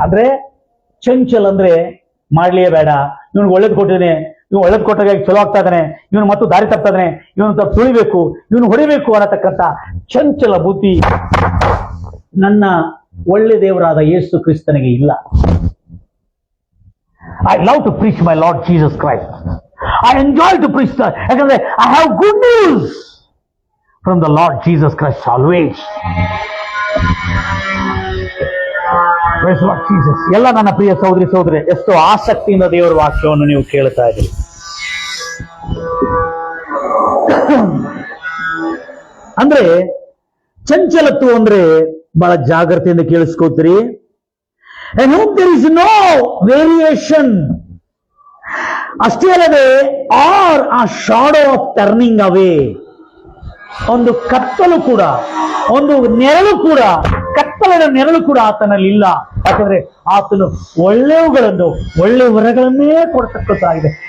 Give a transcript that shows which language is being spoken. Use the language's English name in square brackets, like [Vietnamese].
[Kannada] ಅಂದ್ರೆ ಚಂಚಲ್ ಅಂದ್ರೆ ಮಾಡ್ಲಿಯೇ ಬೇಡ, ಇವನು ಒಳ್ಳೇದು ಕೊಟ್ಟಿದ್ದಾನೆ, ಇವನು ಒಳ್ಳೇದು ಕೊಟ್ಟಾಗ ಚಲೋ ಆಗ್ತಾ ಇದ್ದಾನೆ, ಇವನು ಮತ್ತು ದಾರಿ ತಪ್ತಾ ಇದ್ದಾನೆ, ಇವನು ತುಳಿಬೇಕು, ಇವನು ಹೊಡಿಬೇಕು ಅನ್ನತಕ್ಕಂಥ ಚಂಚಲ ಬುದ್ಧಿ ನನ್ನ ಒಳ್ಳೆ ದೇವರಾದ ಯೇಸು ಕ್ರಿಸ್ತನಿಗೆ ಇಲ್ಲ. [English] I love to preach my Lord Jesus Christ. I enjoy to preach that. [Kannada] ಯಾಕಂದ್ರೆ [English] I have good news from the Lord Jesus Christ always. Praise Lord Jesus. [Kannada] ಎಲ್ಲ ನನ್ನ ಪ್ರಿಯ ಸಹೋದರಿ ಸಹೋದರಿ, ಎಷ್ಟು ಆಸಕ್ತಿಯಿಂದ ದೇವರ ವಾಕ್ಯವನ್ನು ನೀವು ಕೇಳ್ತಾ ಇದ್ದೀರಿ. ಅಂದ್ರೆ ಚಂಚಲತ್ವ ಅಂದ್ರೆ ಬಹಳ ಜಾಗ್ರತೆಯಿಂದ ಕೇಳಿಸ್ಕೋತೀರಿ. [English] And whom there is no variation. [Kannada] ಅಷ್ಟೇ ಅಲ್ಲದೆ [English] or a shadow of turning away, [Kannada] ಒಂದು ಕತ್ತಲು ಕೂಡ, ಒಂದು ನೆರಳು ಕೂಡ, ಕತ್ತಲಿನ ನೆರಳು ಕೂಡ ಆತನಲ್ಲಿ ಇಲ್ಲ. ಯಾಕಂದ್ರೆ ಆತನು ಒಳ್ಳೆಯವುಗಳನ್ನು, ಒಳ್ಳೆ ವರಗಳನ್ನೇ ಕೊಡ್ತಕ್ಕಂತಾಗಿದೆ.